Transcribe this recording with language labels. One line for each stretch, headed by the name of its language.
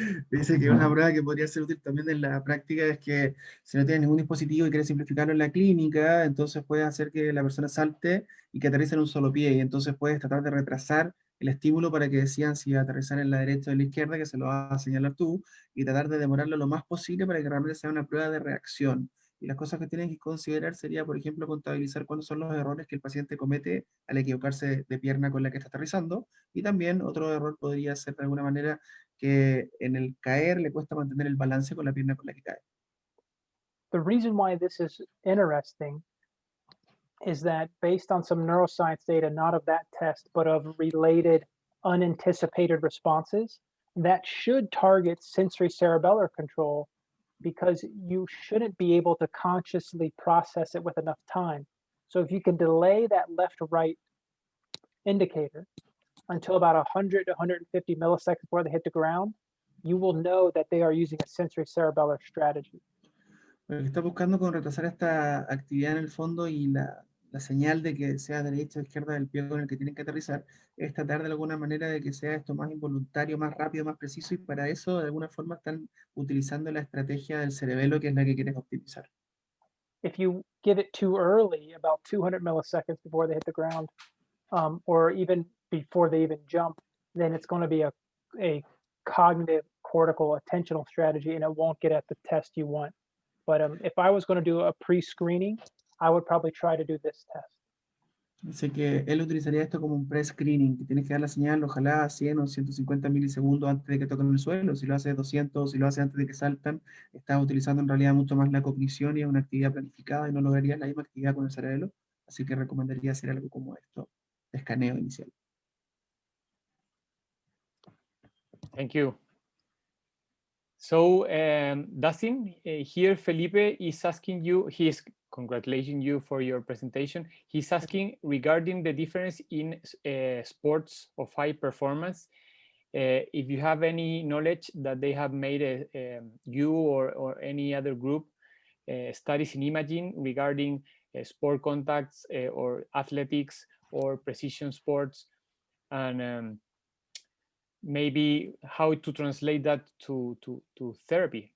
Spanish: Dice que una prueba que podría ser útil también en la práctica es que si no tienes ningún dispositivo y quieres simplificarlo en la clínica, entonces puedes hacer que la persona salte y que aterrice en un solo pie, y entonces puedes tratar de retrasar el estímulo para que decidan si aterrizar en la derecha o en la izquierda, que se lo vas a señalar tú, y tratar de demorarlo lo más posible para que realmente sea una prueba de reacción. Y las cosas que tienen que considerar sería, por ejemplo, contabilizar cuáles son los errores que el paciente comete al equivocarse de pierna con la que está aterrizando. Y también otro error podría ser de alguna manera que en el caer le cuesta mantener el balance con la pierna con la que cae.
English: The reason why this is interesting is that based on some neuroscience data, not of that test, but of related unanticipated responses, that should target sensory cerebellar control, because you shouldn't be able to consciously process it with enough time. So if you can delay that left or right indicator until about 100 to 150 milliseconds before they hit the ground, you will know that they are using a sensory cerebellar strategy.
Spanish: Lo que está buscando con retrasar esta actividad en el fondo y la señal de que sea derecha o izquierda del pie con el que tienen que aterrizar es tratar de alguna manera de que sea esto más involuntario, más rápido, más preciso, y para eso de alguna forma están utilizando la estrategia del cerebelo, que es la que quieren optimizar.
English: If you give it too early, about 200 milliseconds before they hit the ground, or even before they even jump, then it's going to be a cognitive cortical attentional strategy, and it won't get at the test you want. But if I was going to do a pre-screening, I would probably try to do this test.
Spanish: Así que él utilizaría esto como un pre-screening, que tienes que dar la señal, ojalá a 100 o 150 milisegundos antes de que toquen el suelo. Si lo haces 200, si lo haces antes de que saltan, estás utilizando en realidad mucho más la cognición y es una actividad planificada y no lograrías la misma actividad con el cerebelo. Así que recomendaría hacer algo como esto, de escaneo inicial.
English: Thank you. So, Dustin, here Felipe is asking you, he is congratulating you for your presentation. He's asking regarding the difference in sports of high performance, if you have any knowledge that they have made you or any other group studies in imaging regarding sport contacts or athletics or precision sports, and maybe how to translate that to therapy.